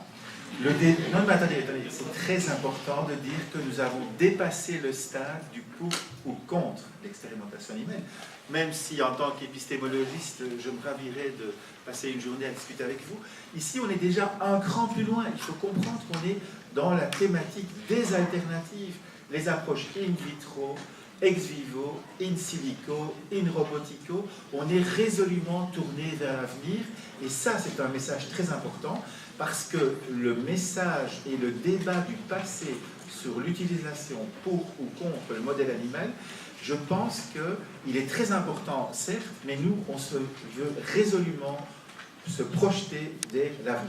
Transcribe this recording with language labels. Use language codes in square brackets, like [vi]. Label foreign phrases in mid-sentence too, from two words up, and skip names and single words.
[fr] Non, mais attendez, c'est très important de dire que nous avons dépassé le stade du pour ou contre l'expérimentation animale. Même si, en tant qu'épistémologiste, je me ravirais de passer une journée à discuter avec vous, ici, on est déjà un cran plus loin. Il faut comprendre qu'on est dans la thématique des alternatives, les approches [la] in vitro, ex vivo, in silico, in robotico. [fr] On est résolument tourné vers l'avenir. Et ça, c'est un message très important, parce que le message et le débat du passé sur l'utilisation pour ou contre le modèle animal, je pense qu'il est très important, certes, mais nous, on veut résolument se projeter dès l'avenir.